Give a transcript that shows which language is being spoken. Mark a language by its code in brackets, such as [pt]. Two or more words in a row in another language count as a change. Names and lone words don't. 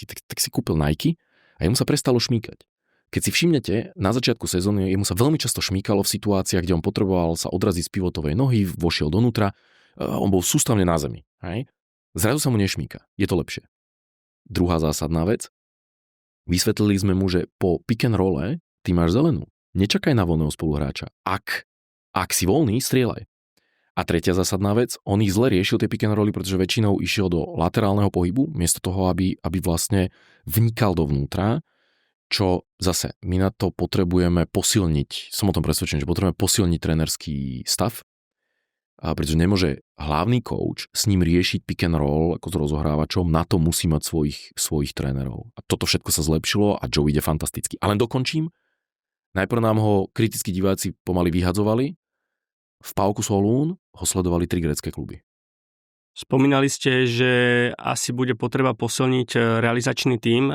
[sk] Tak si kúpil Nike a jemu sa prestalo šmýkať. Keď si všimnete, na začiatku sezóny jemu sa veľmi často šmýkalo v situáciách, kde on potreboval sa odraziť z pivotovej nohy, vošiel donútra, on bol sústavne na zemi. Hej? Zrazu sa mu nešmýka. Je to lepšie. Druhá zásadná vec. Vysvetlili sme mu, že po [en] pick and rolle [sk] ty máš zelenú. Nečakaj na voľného spoluhráča. Ak si voľný, strieľaj. A tretia zásadná vec, on ich zle riešil tie [en] pick and rolly, [sk] pretože väčšinou išiel do laterálneho pohybu, miesto toho, aby vlastne vnikal dovnútra, čo zase my na to potrebujeme posilniť. Som o tom presvedčený, že potrebujeme posilniť trénerský stav, pretože nemôže hlavný coach s ním riešiť [en] pick and roll [sk] ako s rozohrávačom, na to musí mať svojich trénerov. A toto všetko sa zlepšilo a Joe ide fantasticky. A len dokončím. Najprv nám ho kritickí diváci pomaly vyhadzovali. V PAOK Solún ho sledovali 3 grécke kluby. Spomínali ste, že asi bude potreba posilniť realizačný tím.